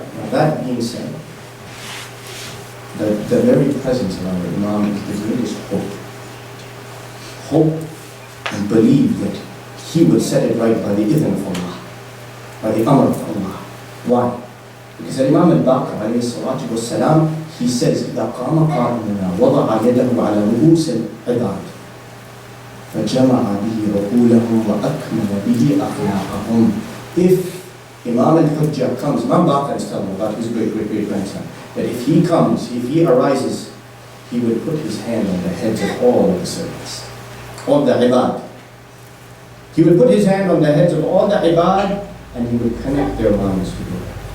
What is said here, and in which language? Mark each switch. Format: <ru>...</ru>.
<en>That being said, the very presence of our Imam is the greatest hope. Hope and believe that he will set it right by the idhn of Allah, by the amr of Allah. Why? Because Imam al-Baqir alayhi salatu wassalam, he says,</en> <ar>إِذَا قَامَ قَائِمُنَا وَضَعَ يَدَهُ عَلَى رُؤُوسِ الْعِبَادِ فَجَمَعَ بِهِ رَقُولَهُمْ وَأَكْمَلَ بِهِ أَخْلَاقَهُمْ.</ar> <en>If Imam al-Hujjah comes, Imam Baqir is telling about his great-great-grandson, that if he comes, if he arises, he will put his hand on the heads of all of the servants, all the ibad. He will put his hand on the heads of all the ibad, and he will connect their minds together.</en>